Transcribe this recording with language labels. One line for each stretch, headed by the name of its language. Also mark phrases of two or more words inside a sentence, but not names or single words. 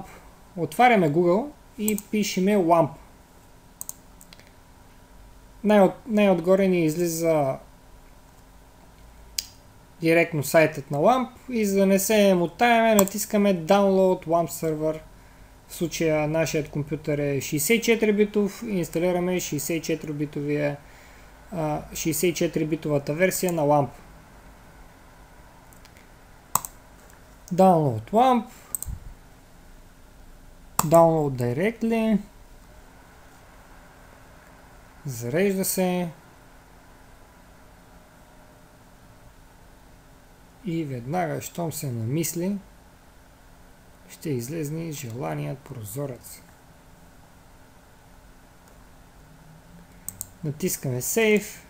Bulgarian: Отваряме Google и пишеме LAMP. Най-отгоре ни излиза директно сайтът на LAMP и за да не се мотаеме, натискаме Download LAMP сервер. В случая нашият компютър е 64-битов и инсталираме 64-битовата версия на LAMP.
English: Download LAMP. Download directly.
Bulgarian: Зарежда се. И веднага, щом се намисли, ще излезне желаният прозорец. Натискаме Save.